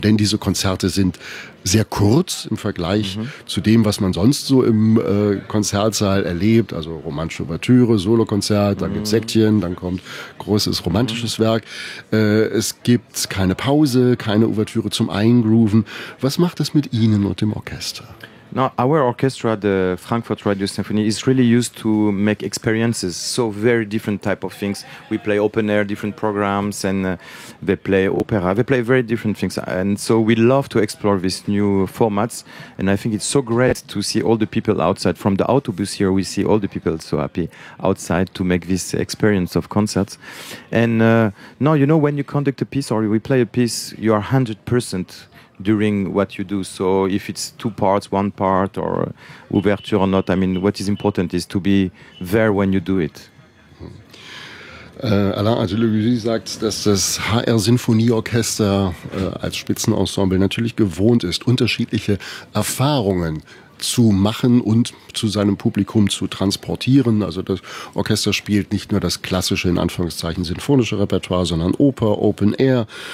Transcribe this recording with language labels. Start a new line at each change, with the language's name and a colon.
German: Denn diese Konzerte sind sehr kurz im Vergleich zu dem, was man sonst so im Konzertsaal erlebt. Also romantische Ouvertüre, Solokonzert, dann gibt's Sektchen, dann kommt großes romantisches Werk. Es gibt keine Pause, keine Ouvertüre zum Eingrooven. Was macht das mit Ihnen und dem Orchester?
English: No, our orchestra, the Frankfurt Radio Symphony, is really used to make experiences. So very different type of things. We play open air, different programs, and they play opera. They play very different things. And so we love to explore these new formats. And I think it's so great to see all the people outside. From the autobus here, we see all the people so happy outside to make this experience of concerts. And when you conduct a piece or we play a piece, you are 100% during what you do. So if it's two parts, one part, or ouverture or not, I mean, what is important is to be there when you do it.
German: Alain Adelouis sagt, dass das HR-Sinfonieorchester als Spitzenensemble natürlich gewohnt ist, unterschiedliche Erfahrungen zu machen und zu seinem Publikum zu transportieren. Also das Orchester spielt nicht nur das klassische, in Anführungszeichen, sinfonische Repertoire, sondern Oper, Open Air.